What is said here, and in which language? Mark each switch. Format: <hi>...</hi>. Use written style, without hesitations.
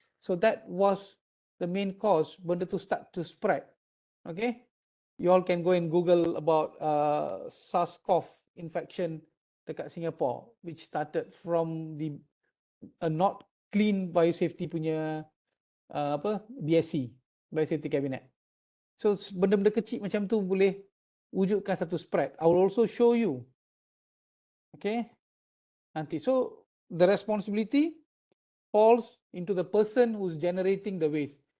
<en>So that was the main cause</en> <ms>benda tu</ms> <en>start to spread. Okay, you all can go and Google about SARS-CoV infection</en> <ms>dekat</ms> <en>Singapore which started from the not clean biosafety punya BSc, Biosafety Cabinet.</en> <ms>So benda-benda kecil macam tu boleh wujudkan satu spread.</ms> <en>I will also show you. Okay,</en> <ms>nanti.</ms> <en>So the responsibility falls into the person who's generating the waste.</en>